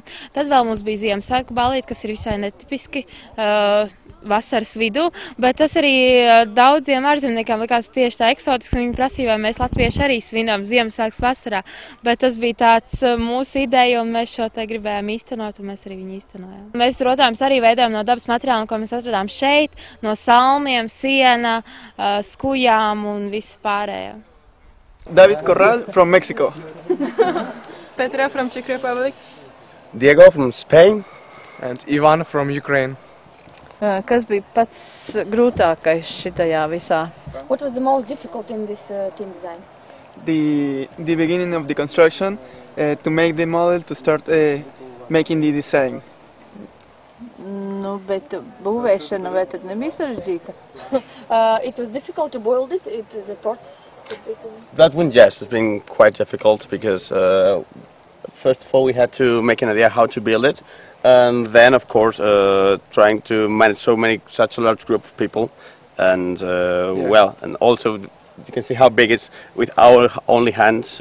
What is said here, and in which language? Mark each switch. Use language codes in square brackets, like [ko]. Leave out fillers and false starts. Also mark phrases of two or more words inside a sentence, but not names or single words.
[lv] Tad vēl mums bija Ziemassvētku ballīte, kas ir visai netipiski vasaras vidū, bet tas arī daudziem ārzemniekiem likās tieši tā eksotiski, un viņi prasīja, vai mēs latvieši arī svinām Ziemassvētkus vasarā. Bet tas bija tāds mūsu ideja, un mēs šo te gribējām īstenot, un mēs arī viņu īstenojām. Mēs rodājums arī veidojam no dabas materiāliem, ko mēs atradām šeit, no salmiem, siena, skujām un visu pārējo. [en] David Corral from Mexico. Petra from Czech Republic. Diego from Spain. And Ivan from Ukraine. [lv] Kas bija pats grūtākais šitajā visā? [en] What was the most difficult in this team design? The beginning of the construction, to make the model, to start making the design. [lv] Bet būvēšana vai tad nebija sarežģīta? [en] It was difficult to build it. It is a process. That one, yes, it's been quite difficult because first of all we had to make an idea how to build it, and then of course trying to manage such a large group of people, and well, and also you can see how big it's with our only hands.